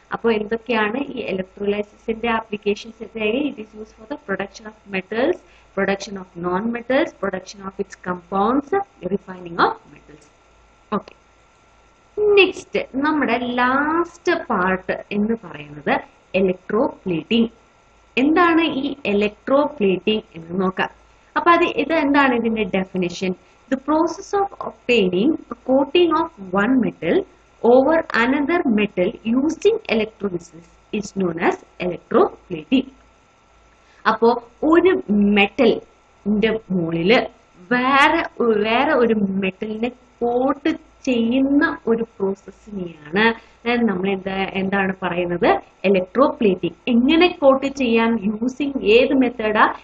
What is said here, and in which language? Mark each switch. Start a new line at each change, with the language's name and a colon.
Malayalam: അപ്പോൾ എന്തൊക്കെയാണ് ഈ ഇലക്ട്രോലൈസിസിന്റെ applications?
English: It is use for the production of metals, production of non metals, production of its compounds, refining of metals.
Malayalam: Okay, next നമ്മുടെ last part എന്ന് പറയുന്നത് electroplating. എന്താണ് ഈ electroplating എന്ന് നോക്കാം. അപ്പൊ ഇത് എന്താണ് ഇതിന്റെ definition?
English: The process of obtaining a coating of one metal over another metal using electrolysis is known as electroplating.
Malayalam: അപ്പോ ഒരു മെറ്റലിന്റെ മുകളില് വേറെ ഒരു മെറ്റലിനെ കോട്ട് ചെയ്യുന്ന ഒരു പ്രോസസ്സിനെയാണ് നമ്മൾ എന്താണ് പറയുന്നത്? ഇലക്ട്രോപ്ലേറ്റിംഗ്. എങ്ങനെ കോട്ട് ചെയ്യാം? യൂസിങ് ഏത് മെത്തേഡാ?